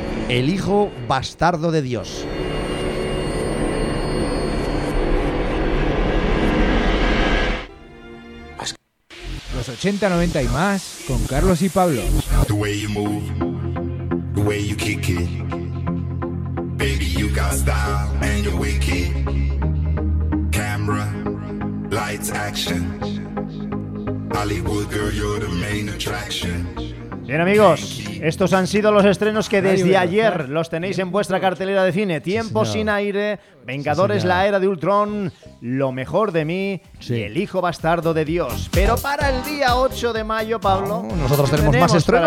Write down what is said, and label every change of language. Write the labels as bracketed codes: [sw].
[es] El hijo bastardo de Dios. Los 80, 90 y más con Carlos y Pablo. [en] The way you move, the way you kick it. Baby, you got style and you're wicked. Camera, lights, action. Hollywood girl, you're the main attraction. [es] Bien, amigos, estos han sido los estrenos que desde ayer los tenéis en vuestra cartelera de cine. Tiempo sí, sin aire, Vengadores, sí, la era de Ultron, Lo mejor de mí, sí, y El hijo bastardo de Dios. Pero para el día 8 de mayo, Pablo, nosotros tenemos más estrenos.